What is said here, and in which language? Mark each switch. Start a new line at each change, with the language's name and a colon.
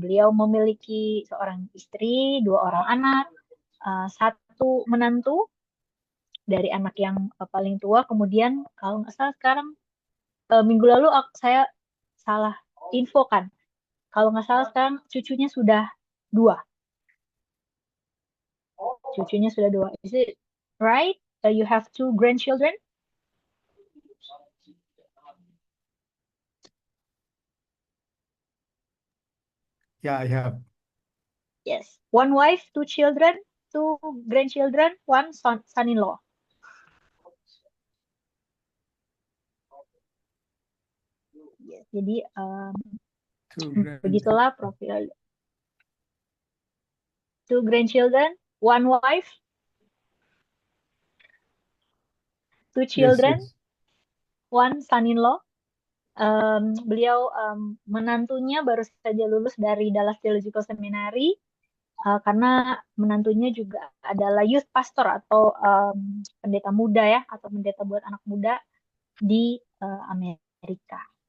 Indonesian: Beliau memiliki seorang istri, 2 orang anak, 1 menantu dari anak yang paling tua. Kemudian kalau nggak salah sekarang minggu lalu saya salah infokan. Kalau nggak salah sekarang cucunya sudah 2. Cucunya sudah 2.
English: Is it right? You have 2 grandchildren? Yeah, I have. Yes. 1 wife, 2 children, 2 grandchildren, 1 son-in-law.
Indonesian: Yes. Jadi begitulah profil.
English: 2 grandchildren, 1 wife, 2 children, Yes. 1 son-in-law.
Indonesian: Beliau menantunya baru saja lulus dari Dallas Theological Seminary karena menantunya juga adalah youth pastor atau pendeta muda ya, atau pendeta buat anak muda di Amerika.